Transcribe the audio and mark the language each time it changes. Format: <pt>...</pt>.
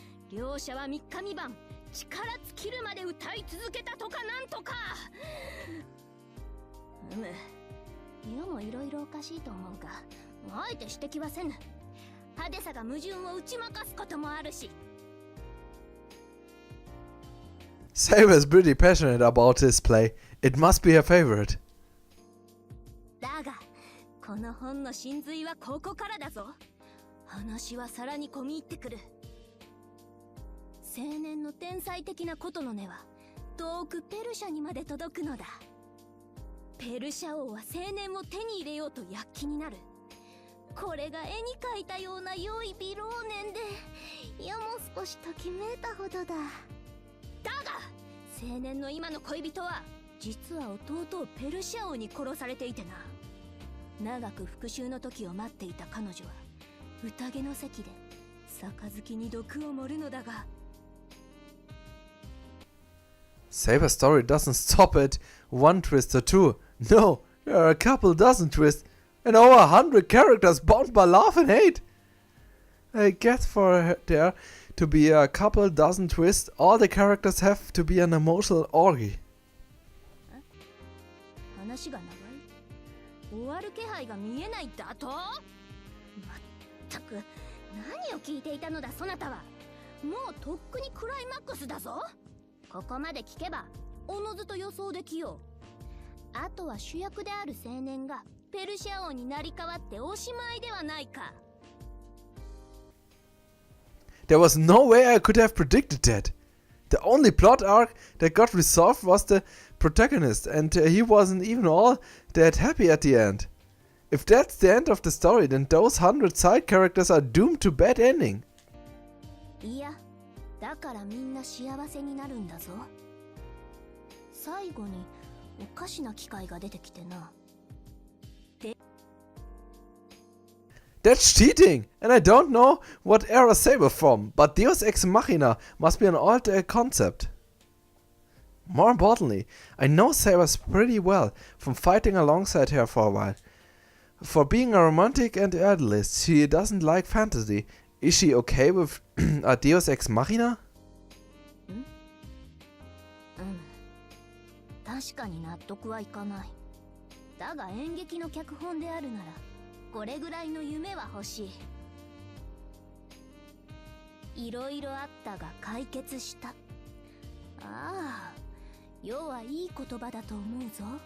<ja>両者は3日3晩力尽きるまで歌い続けたとかなんとか。世もいろいろおかしいと思うが、あえて指摘はせぬ。派手さが矛盾を打ち負かすこともあるし。</ja> <en>Saber is pretty passionate about this play. It must be her favorite.</en> <ja>だがこの本の真髄はここからだぞ。話はさらに込み入ってくる。青年の天才的な琴の音は遠くペルシャにまで届くのだ。ペルシャ王は青年を手に入れようと躍起になる。これが絵に描いたような良い美老年で、いやもう少しときめいたほどだ。だが青年の今の恋人は実は弟をペルシャ王に殺されていてな。長く復讐の時を待っていた彼女は宴の席で杯に毒を盛るのだが。</ja> <en>Saber's story doesn't stop at one twist or two. No, there are a couple dozen twists and over 100 characters bound by love and hate. I guess for there to be a couple dozen twists, all the characters have to be an emotional orgy.</en> <ja>話が長い。終わる気配が見えないだと？まったく何を聞いていたのだそなたは。もうとっくにクライマックスだぞ。ここまで聞けばおのずと予想できよう。あとは主役である青年がペルシャ王になり変わっておしまいではないか。</ja> <en>There was no way I could have predicted that. The only plot arc that got resolved was the protagonist, and he wasn't even all that happy at the end. If that's the end of the story, then those 100 side characters are doomed to bad ending.</en> <ja>いや、だからみんな幸せになるんだぞ。最後におかしな機会が出てきてな。</ja> <en>That's cheating! And I don't know what era Saber from, but Deus Ex Machina must be an old concept. More importantly, I know Saber pretty well from fighting alongside her for a while. For being a romantic and idealist, she doesn't like fantasy. Is she okay with a Deus Ex Machina?</en> <ja>確かに納得はいかない。だが演劇の脚本であるならこれぐらいの夢は欲しい。いろいろあったが解決した。ああ、世はいい言葉だと思うぞ。</ja>